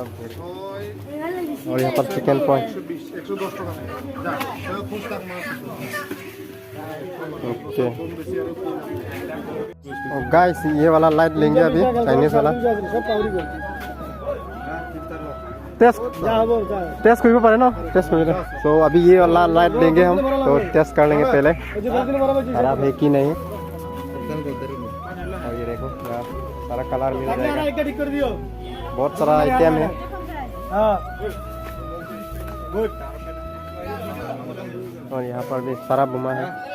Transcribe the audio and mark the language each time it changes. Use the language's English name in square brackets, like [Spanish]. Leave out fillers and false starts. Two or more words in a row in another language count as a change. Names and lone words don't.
[Hindi] और यहाँ पर चिकन पॉइंट। ओके गाइस, ये वाला लाइट लेंगे अभी, चाइनीज वाला। [Assamese] टेस्ट কৰিব পাৰে ন? टेस्ट কৰিব। [Hindi] तो अभी ये वाला लाइट लेंगे हम, तो टेस्ट कर लेंगे पहले खराब है कि नहीं। और ये देखो सारा कलर मिल जाएगा, बहुत सारा आइटम है। और यहाँ पर भी सारा बुमा है।